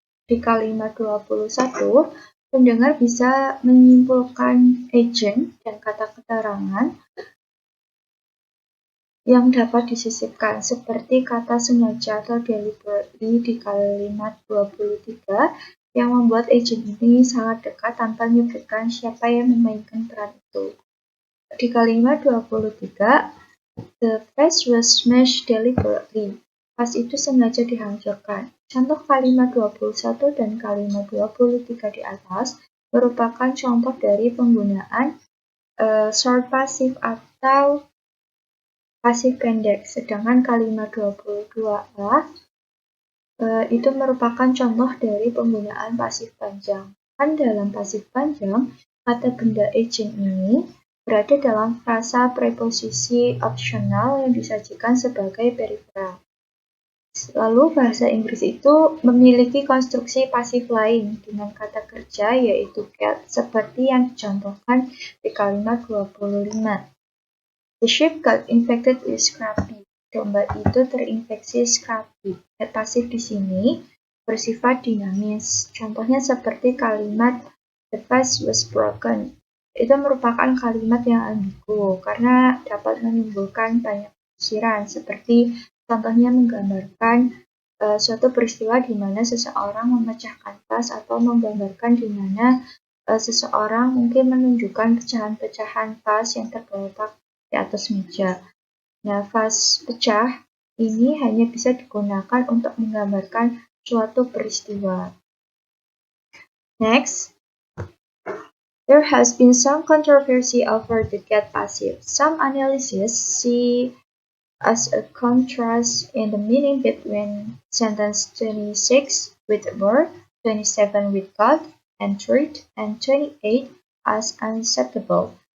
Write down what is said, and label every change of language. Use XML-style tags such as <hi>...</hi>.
<id>Di kalimat 21, pendengar bisa menyimpulkan agent dan kata keterangan yang dapat disisipkan, seperti kata sengaja atau deliberately di kalimat 23, yang membuat agent ini sangat dekat tanpa menyebutkan siapa yang memainkan peran itu. Di kalimat 23,</id> <en>the vase was smashed deliberately.</en> <id>Vas itu sengaja dihancurkan. Contoh kalimat 21 dan kalimat 23 di atas merupakan contoh dari penggunaan short passive atau pasif pendek, sedangkan kalimat 22a itu merupakan contoh dari penggunaan pasif panjang. Kan dalam pasif panjang, kata benda agent ini berada dalam frasa preposisi opsional yang disajikan sebagai periferal. Lalu bahasa Inggris itu memiliki konstruksi pasif lain dengan kata kerja yaitu get, seperti yang dicontohkan di kalimat 25.</id> <en>The sheep got infected with scurvy.</en> <id>Domba itu terinfeksi scurvy. Get pasif di sini bersifat dinamis. Contohnya seperti kalimat</id> <en>the vase was broken.</en> <id>Itu merupakan kalimat yang ambigu karena dapat menimbulkan banyak tafsiran, seperti contohnya menggambarkan suatu peristiwa di mana seseorang memecahkan vas atau menggambarkan di mana seseorang mungkin menunjukkan pecahan-pecahan vas yang tergeletak di atas meja. Nah, vas pecah ini hanya bisa digunakan untuk menggambarkan suatu peristiwa.</id> <en>Next, there has been some controversy over the get passive. Some analyses see as a contrast in the meaning between sentence 26 with were, 27 with got, and treat, and 28 as unacceptable.</en>